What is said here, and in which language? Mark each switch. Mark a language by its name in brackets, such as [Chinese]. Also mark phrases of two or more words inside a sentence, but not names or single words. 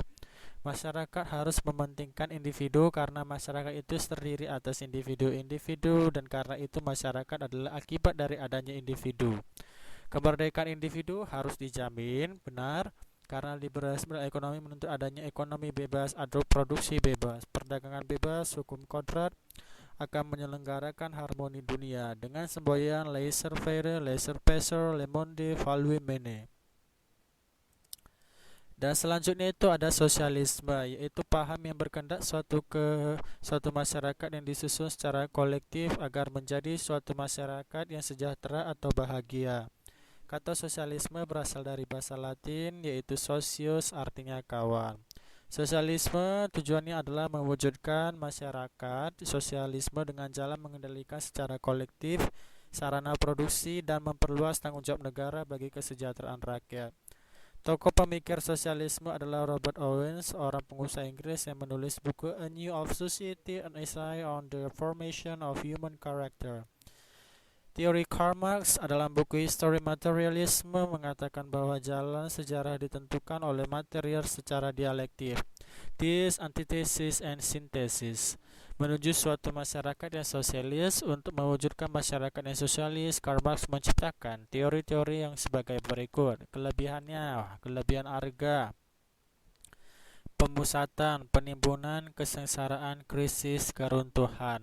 [Indonesian] Masyarakat harus mementingkan individu karena masyarakat itu terdiri atas individu-individu dan karena itu masyarakat adalah akibat dari adanya individu. Kemerdekaan individu harus dijamin, benar, karena liberalisme ekonomi menuntut adanya ekonomi bebas atau produksi bebas, perdagangan bebas, hukum kodrat, akan menyelenggarakan harmoni dunia dengan semboyan [French] laissez-faire, laissez-passer, le monde value mene. [Indonesian] Dan selanjutnya itu ada sosialisme, yaitu paham yang berkehendak suatu masyarakat yang disusun secara kolektif agar menjadi suatu masyarakat yang sejahtera atau bahagia. Kata sosialisme berasal dari bahasa Latin yaitu socius artinya kawan. Sosialisme tujuannya adalah mewujudkan masyarakat sosialisme dengan jalan mengendalikan secara kolektif sarana produksi dan memperluas tanggung jawab negara bagi kesejahteraan rakyat. Tokoh pemikir sosialisme adalah Robert Owen, seorang pengusaha Inggris yang menulis buku A New of Society, an Essay on the Formation of Human Character. Teori Karl Marx dalam buku History Materialism mengatakan bahwa jalan sejarah ditentukan oleh material secara dialektif. [English] This antithesis and synthesis [Indonesian] menuju suatu masyarakat yang sosialis. Untuk mewujudkan masyarakat yang sosialis, Karl Marx menciptakan teori-teori yang sebagai berikut. Kelebihannya, kelebihan harga, pemusatan, penimbunan, kesengsaraan, krisis, keruntuhan.